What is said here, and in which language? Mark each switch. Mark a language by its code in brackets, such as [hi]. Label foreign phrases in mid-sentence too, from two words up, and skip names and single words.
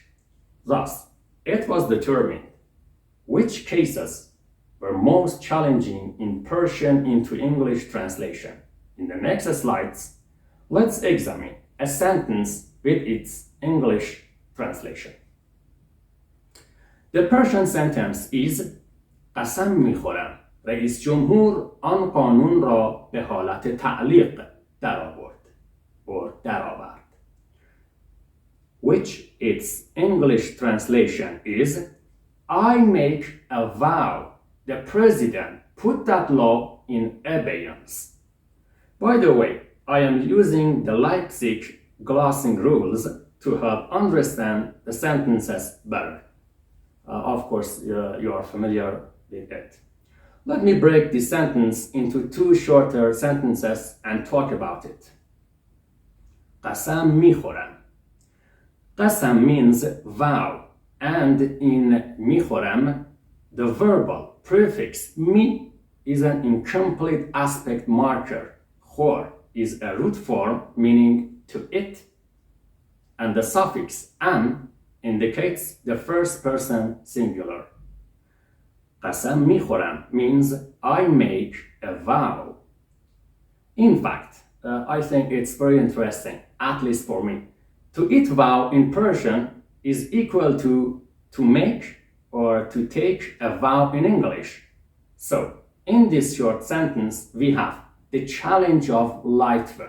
[en] Thus, it was determined which cases were most challenging in Persian into English translation. In the next slides, let's examine a sentence with its English translation. The Persian sentence is [fa] قسم میخورم رئیس جمهور آن قانون را به حالت تعلیق درآورد. [en] Which its English translation is, I make a vow the president put that law in abeyance. By the way, I am using the Leipzig glossing rules to help understand the sentences better. Of course, you are familiar with it. Let me break this sentence into two shorter sentences and talk about it. [fa] قسم میخورم. [en] قسم means vow, and in میخورم, the verbal prefix mi is an incomplete aspect marker. Khor is a root form meaning to eat, and the suffix am indicates the first person singular. [fa] قسم میخورم [en] means I make a vow. In fact, I think it's very interesting, at least for me. To eat vow in Persian is equal to make or to take a vow in English. So, in this short sentence, we have the challenge of light verb.